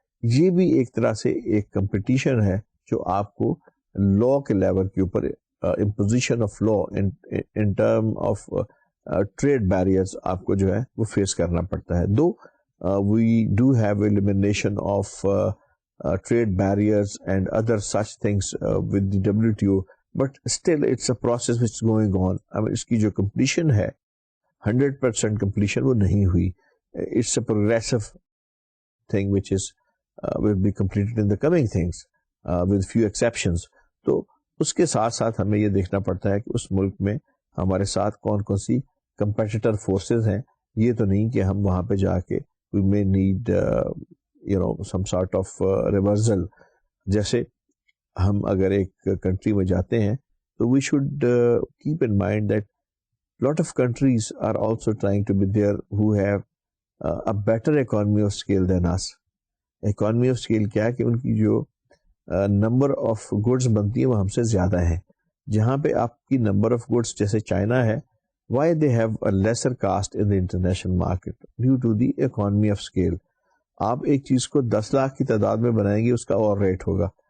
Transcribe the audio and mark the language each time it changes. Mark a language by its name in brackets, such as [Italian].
[Urdu] یہ بھی ایک طرح سے ایک کمپٹیشن ہے جو آپ کو لا کے لیول کے اوپر imposition of law in term of trade barriers آپ کو جو ہے وہ فیس کرنا پڑتا ہے. [English] Though we do have elimination of trade barriers and other such things with the WTO, but still it's a process which going on. [Urdu] اس کی جو کمپلیشن ہے 100% کمپلیشن وہ نہیں ہوئی. [English] It's a progressive thing which is will be completed in the coming things with few exceptions. [Urdu] تو اس کے ساتھ ساتھ ہمیں یہ دیکھنا پڑتا ہے کہ اس ملک میں ہمارے ساتھ کون کون سی کمپیٹیٹر فورسز ہیں. یہ تو نہیں کہ ہم وہاں پہ جا کے [English] we may need some sort of reversal. [Urdu] جیسے ہم اگر ایک کنٹری میں جاتے ہیں تو [English] we should keep in mind that lot of countries are also trying to be there who have a better economy of scale than us. [Urdu] Economy of scale کیا ہے کہ ان کی جو نمبر آف گڈس بنتی ہیں وہ ہم سے زیادہ ہیں. جہاں پہ آپ کی نمبر آف گڈس جیسے چائنا ہے, [English] Why they have a lesser cost in the international market due to the economy of scale. [Urdu] آپ ایک چیز کو 10 لاکھ کی تعداد میں بنائیں گے اس کا اور ریٹ ہوگا.